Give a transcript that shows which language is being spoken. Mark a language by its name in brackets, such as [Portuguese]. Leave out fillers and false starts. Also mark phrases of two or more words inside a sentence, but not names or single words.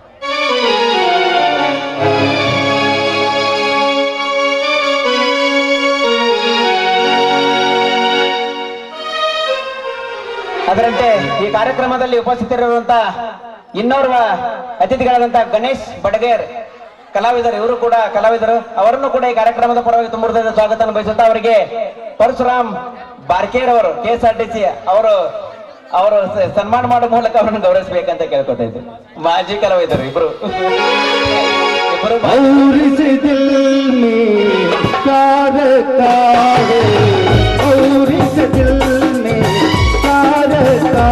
[Kannada] ಅದರಂತೆ ಈ ಕಾರ್ಯಕ್ರಮದಲ್ಲಿ ಉಪಸ್ಥಿತರಿರುವಂತ ಇನ್ನೋರ್ವ ಅತಿಥಿಗಳಾದಂತ ಗಣೇಶ್ ಬಡಗೇರ್ ಕಲಾವಿದರು, ಇವರು ಕೂಡ ಕಲಾವಿದರು, ಅವರನ್ನು ಕೂಡ ಈ ಕಾರ್ಯಕ್ರಮದ ಪರವಾಗಿ ತುಂಬುವುದಾದ ಸ್ವಾಗತವನ್ನು ಬಯಸುತ್ತಾ ಅವರಿಗೆ ಪರಶುರಾಮ್ ಬಾರ್ಕೇರ್ ಅವರು KSRTC ಅವರು ಸನ್ಮಾನ ಮಾಡುವ ಮೂಲಕ ಅವರನ್ನು ಗೌರವಿಸಬೇಕಂತ ಕೇಳ್ಕೊತಾ ಇದ್ದೆ. ಮಾಜಿ ಕಲಾವಿದರು ಇಬ್ರು [Hindi] और इस दिल में प्यार का है, और इस दिल में प्यार